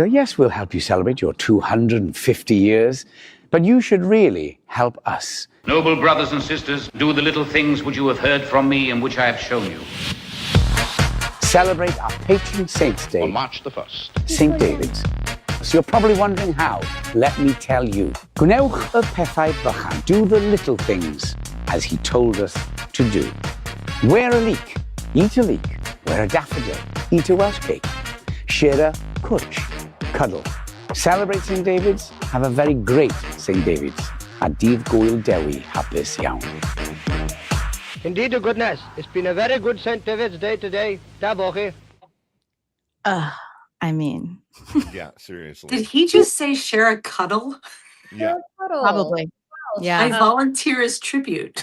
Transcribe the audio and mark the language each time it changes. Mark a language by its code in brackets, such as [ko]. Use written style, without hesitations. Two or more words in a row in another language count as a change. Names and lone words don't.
[en] Yes, we'll help you celebrate your 250 years, but you should really help us. Noble brothers and sisters, do the little things which you have heard from me and which I have shown you. Celebrate our patron saint's day On March the 1st. St. David's. So you're probably wondering how. Let me tell you. [cy] Gwnewch y pethau bychan. [en] Do the little things as he told us to do. Wear a leek. Eat a leek. Wear a daffodil. Eat a Welsh cake. Share a cwtch. Cuddle. Celebrate St. David's. Have a very great St. David's. [cy] A dydd Gwyl Dewi hapus iawn. [en] Indeed, to goodness, it's been a very good St. David's Day today. [cy] Da bochi. [en] I mean, Yeah, seriously. Did he just say share a cuddle? Yeah. probably. Yeah. I volunteer as tribute.